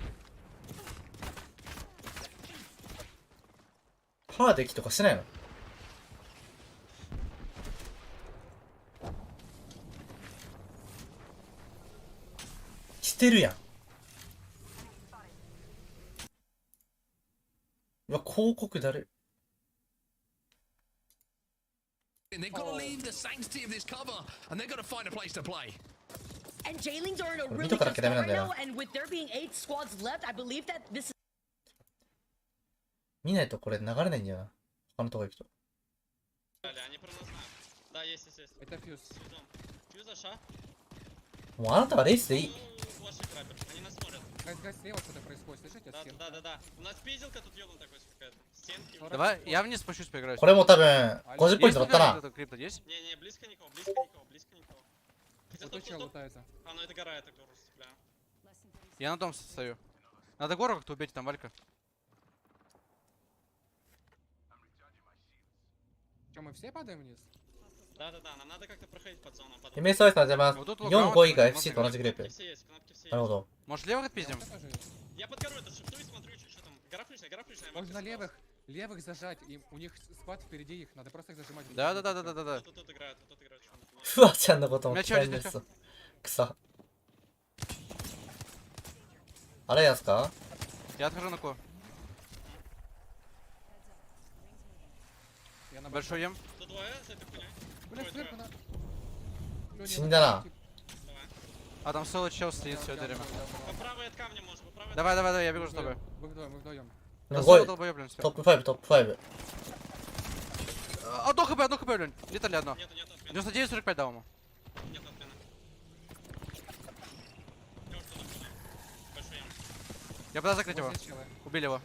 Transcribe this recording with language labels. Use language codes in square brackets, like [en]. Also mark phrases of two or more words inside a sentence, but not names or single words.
[ja] ハーデキとかしてないの？してるやん。うわ、広告だる。 [en] They've got to leave the sanctity of this cover, and they've got to find a place to play. And Jailings are in a really tough spot right now, and with there being 8 squads left, I believe that this is... [ja] 見ないとこれ流れないんだよな。他のとこ行くと。もうあなたはレースでいい。 [ru] Давай, я вниз спущусь, поиграю. [ja] これも多分50ポイント乗ったな。 [ru] Не, близко никого, близко никого, близко никого. Это гора, я так гору цепляю. Я на дом стою. Надо гору как-то убить, там Валька. Что, мы все падаем вниз? Да-да-да, нам надо как-то проходить под зону. [ja] MSOS の邪魔。4、5位が FC と同じグループ。なるほど。 [ru] Может левых отпиздим? Я под горой это шифтую и смотрю, что там. Гора флешная, гора флешная. Можно левых зажать, и у них спад впереди их, надо просто их зажимать. Да. Тут играют, тут играют. [ja] フワちゃんのことも嫌いです。草。あれやすか？ [ru] Я отхожу на ко. Большой ем. [ja] 死んだな。 [ru] А там соло чел стоит все это время. По правой от камня можно, по правой. Давай, я бегу с тобой. Мы вдвоем. Топ 5, топ 5. Одно хп, блин. Летали одно. 99-45 дал ему. Я пытаюсь закрыть его. Убили его.